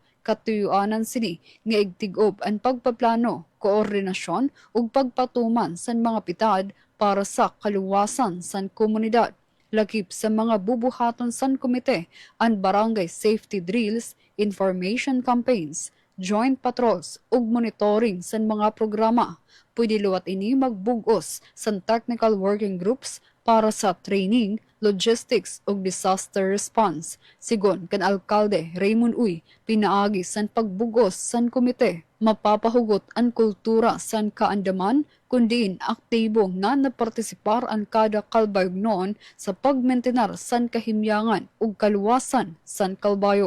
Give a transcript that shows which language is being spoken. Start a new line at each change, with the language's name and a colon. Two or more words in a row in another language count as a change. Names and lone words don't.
Waray: Katuyuanan sini nga igtig-ob ang pagpaplano, koordinasyon ug pagpatuman san mga pitad para sa kaluwasan san komunidad. Lakip sa mga bubuhaton san komite ang barangay
English: safety drills, information campaigns, joint patrols ug monitoring
Waray: san mga programa. Pwede luwat ini magbugos san
English: technical working groups
Waray: para sa training, logistics ug
English: disaster response.
Waray: Sigon kan alkalde Raymond Uy, pinaagi san pagbugos san komite, mapapahugot ang kultura san kaandaman kundiin aktibo nga napartisipar ang kada kalbayog noon sa pagmentenar san kahimyangan ug kaluwasan san kalbayog.